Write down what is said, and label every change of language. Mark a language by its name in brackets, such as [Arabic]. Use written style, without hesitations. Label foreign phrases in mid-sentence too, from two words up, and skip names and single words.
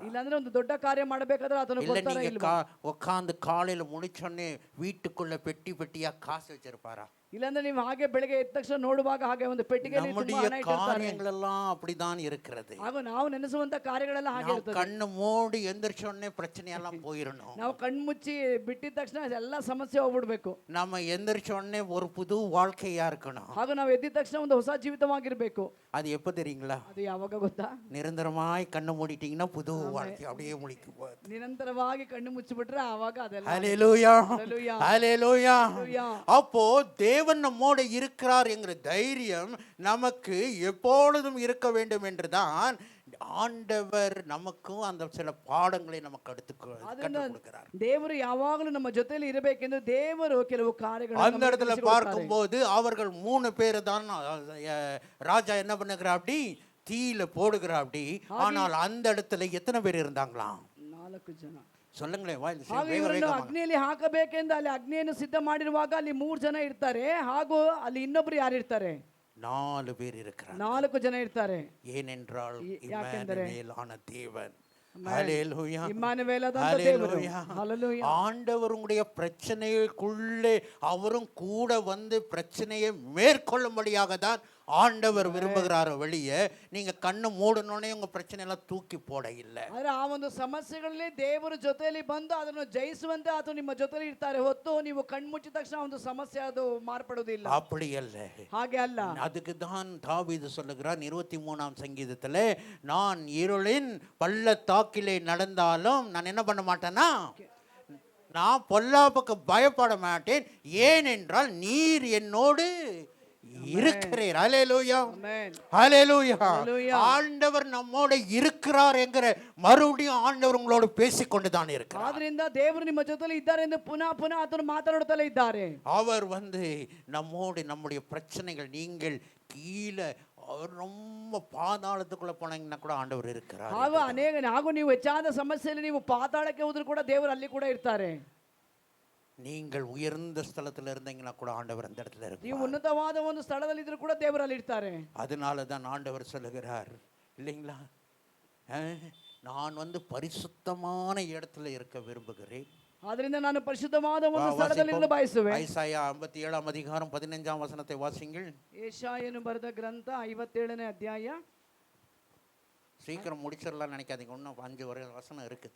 [Kannada] ಇಲ್ಲಾಂದ್ರೆ ಒಂದು ದೊಡ್ಡ ಕಾರ್ಯ ಮಾಡಬೇಕಾದ್ರೆ ಅದನ್ನು [Tamil] இல்ல [Kannada] ಕೊಡ್ತಾರಾ [Tamil] நீங்க [Kannada] ಇಲ್ವಾ? [Tamil] உட்கார்ந்து காலையில முடிச்சோடனே வீட்டுக்குள்ள பெட்டி பெட்டியா காசு வச்சிருப்பாரா? [Kannada] ಇಲ್ಲಾಂದ್ರೆ ನೀವು ಹಾಗೆ ಬೆಳಗ್ಗೆ ಎದ್ದ ತಕ್ಷಣ ನೋಡುವಾಗ ಹಾಗೆ ಒಂದು ಪೆಟ್ಟಿಗೆಯಲ್ಲಿ ತುಂಬಾ ಹಣ ಇಟ್ಟಿರ್ತಾರೆ. [Tamil] காரியங்கள் எல்லாம் அப்படிதான் இருக்கிறது. [Kannada] ಹಾಗೂ ನಾವು ನೆನೆಸುವಂತ ಕಾರ್ಯಗಳೆಲ್ಲ ಹಾಗೆ ಇರ್ತದೆ. [Tamil] கண்ணு மூடி ಎந்திரிச்ச உடனே பிரச்சனை எல்லாம் போயிரணும். [Kannada] ನಾವು ಕಣ್ಮುಚ್ಚಿ ಬಿಟ್ಟಿದ ತಕ್ಷಣ ಎಲ್ಲ ಸಮಸ್ಯೆ ಹೋಗ್ಬಿಡ್ಬೇಕು. [Tamil] நம்ம எந்திரிச்ச உடனே ஒரு புது வாழ்க்கையா இருக்கணும். [Kannada] ಹಾಗೂ ನಾವು ಎದ್ದ ತಕ್ಷಣ ಒಂದು ಹೊಸ ಜೀವಿತವಾಗಿರ್ಬೇಕು. [Tamil] அது எப்ப தெரியுங்களா? [Kannada] ಅದು ಯಾವಾಗ ಗೊತ್ತಾ? [Tamil] நிரந்தரமாய் கண்ணு மூடிட்டீங்கன்னா புது வாழ்க்கை அப்படியே முழிக்கும். [Kannada] ನಿರಂತರವಾಗಿ ಕಣ್ಣು ಮುಚ್ಚಿಬಿಟ್ರೆ ಆವಾಗ ಅದೆಲ್ಲ. [Tamil] ஹல்லேலூயா, ஹல்லேலூயா, ஹல்லேலூயா. ஹல்லேலூயா. அப்போ தேவன் நம்மோடு இருக்கிறார் என்கிற தைரியம் நமக்கு எப்பொழுதும் இருக்க வேண்டும் என்றுதான் ஆண்டவர் நமக்கும் அந்த சில பாடங்களை நமக்கு கற்றுக் கொடுக்கிறார். [Kannada] ದೇವರು ಯಾವಾಗಲೂ ನಮ್ಮ ಜೊತೆಯಲ್ಲಿ ಇರಬೇಕೆಂದು ದೇವರು ಕೆಲವು ಕಾರ್ಯಗಳನ್ನು [Tamil] அந்த இடத்துல பார்க்கும்போது அவர்கள் 3 பேர் தான் ராஜா என்ன பண்ணுகிறார், அப்படி தீயில போடுகிறார் அப்படி. ஆனால் அந்த இடத்துல எத்தனை பேர் இருந்தாங்களாம்? [Kannada] 4 ಜನ. [Tamil] சொல்லுங்களேன். [Kannada] ಹಾಗೂ ಇವರನ್ನು ಅಗ್ನಿಯಲ್ಲಿ ಹಾಕಬೇಕೆಂದು ಅಲ್ಲಿ ಅಗ್ನಿಯನ್ನು ಸಿದ್ಧ ಮಾಡಿರುವಾಗ ಅಲ್ಲಿ 3 ಜನ ಇರ್ತಾರೆ. ಹಾಗೂ ಅಲ್ಲಿ ಇನ್ನೊಬ್ರು ಯಾರು ಇರ್ತಾರೆ? [Tamil] 4 பேர் இருக்கிறார். [Kannada] 4 ಜನ ಇರ್ತಾರೆ. [Tamil] ஏனென்றால் [Kannada] ಯಾಕೆಂದರೆ [Tamil] இம்மானுவேலான தேவன். ஹல்லேலூயா, [Kannada] ಇಮ್ಮಾನುವೇಲದಂತ ದೇವರು. ಹಲ್ಲೇಲೂಯಾ. [Tamil] ஆண்டவர் உங்களுடைய பிரச்சனைக்குள்ளே அவரும் கூட வந்து பிரச்சனையை மேற்கொள்ளும்படியாக தான் ஆண்டவர் விரும்புகிறார வெளியே நீங்க கண்ணு மூடனோடனே உங்க பிரச்சனை எல்லாம் தூக்கி போட இல்லை. [Kannada] ಆದ್ರೆ ಆ ಒಂದು ಸಮಸ್ಯೆಗಳಲ್ಲಿ ದೇವರ ಜೊತೆಯಲ್ಲಿ ಬಂದು ಅದನ್ನು ಜಯಿಸುವಂತೆ ಆತ ನಿಮ್ಮ ಜೊತೆಲಿ ಇರ್ತಾರೆ ಹೊತ್ತು ನೀವು ಕಣ್ಮುಚ್ಚಿದ ತಕ್ಷಣ ಒಂದು ಸಮಸ್ಯೆ ಅದು ಮಾರ್ಪಡುವುದಿಲ್ಲ. [Tamil] அப்படி அல்ல, [Kannada] ಹಾಗೆ ಅಲ್ಲ. [Tamil] அதுக்கு தான் தாவீது சொல்லுகிறான் 23ஆம் சங்கீதத்திலே, நான் இருளின் பள்ளத்தாக்கிலே நடந்தாலும் நான் என்ன பண்ண மாட்டேன்னா, நான் பொல்லாப்புக்கு பயப்பட மாட்டேன், ஏனென்றால் நீர் என்னோடு இருக்கிறீர். ஹல்லேலூயா, ஹல்லேலூயா. ஆண்டவர் நம்மோடு இருக்கிறார் என்கிற மறுபடியும் ஆண்டவர் உங்களோடு பேசிக்கொண்டு தான் இருக்கிறார். [Kannada] ಆದ್ರಿಂದ ದೇವರು ನಿಮ್ಮ ಜೊತೆಲಿ ಇದ್ದಾರೆ ಎಂದು ಪುನಃ ಪುನಃ ಆತನು ಮಾತಾಡುತ್ತಲೇ ಇದ್ದಾರೆ. [Tamil] அவர் நம்மோடு நம்முடைய பிரச்சனைகள் நீங்கள் கீழே ரொம்ப பாதாளத்துக்குள்ள போனீங்கன்னா கூட ஆண்டவர் இருக்கிறார். [Kannada] ಹಾಗೂ ನೀವು ಹೆಚ್ಚಾದ ಸಮಸ್ಯೆಯಲ್ಲಿ ನೀವು ಪಾತಾಳಕ್ಕೆ ಹೋದ್ರು ಕೂಡ ದೇವರು ಅಲ್ಲಿ ಕೂಡ ಇರ್ತಾರೆ. [Tamil] நீங்கள் உயர்ந்த ஸ்தலத்துல இருந்தீங்கன்னா கூட ஆண்டவர் அந்த இடத்துல இருப்பார். [Kannada] ನೀವು ಉನ್ನತವಾದ ಒಂದು ಸ್ಥಳದಲ್ಲಿ ಇದ್ರೂ ಕೂಡ ದೇವರು ಅಲ್ಲಿ ಇರ್ತಾರೆ. [Tamil] அதனால தான் ஆண்டவர் சொல்லுகிறார் இல்லைங்களா, நான் பரிசுத்தமான இடத்துல இருக்க விரும்புகிறேன். [Kannada] ಆದ್ರಿಂದ ನಾನು ಪರಿಶುದ್ಧವಾದ ಒಂದು ಸ್ಥಳದಲ್ಲಿ ಬಯಸುವೆ. [Tamil] ಐಸಾಯ 57 அதிகாரம் 15 வசனத்தை வாசிங்கள். [Kannada] ಯೆಶಾಯನು ಬರೆದ ಗ್ರಂಥ 57ನೇ ಅಧ್ಯಾಯ. [Tamil] சீக்கிரம் முடிச்சிடலாம் நினைக்காதீங்க, இன்னும் 5 வசனம் இருக்குது.